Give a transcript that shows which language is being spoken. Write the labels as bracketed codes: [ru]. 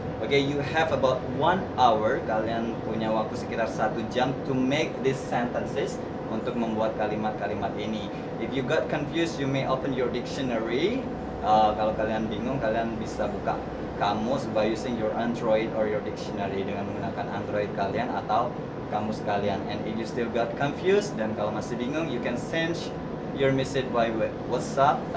[en] Okay, you have about 1 hour. [id] Kalian punya waktu sekitar 1 jam [en] to make these sentences, [id] untuk membuat kalimat-kalimat ini. [en] If you got confused, you may open your dictionary. [id] Kalau kalian bingung, kalian bisa buka kamus [en] by using your Android or your dictionary, [id] dengan menggunakan Android kalian atau kamus kalian. [en] And if you still got confused, [id] dan kalau masih bingung, [en] you can send your message by WhatsApp.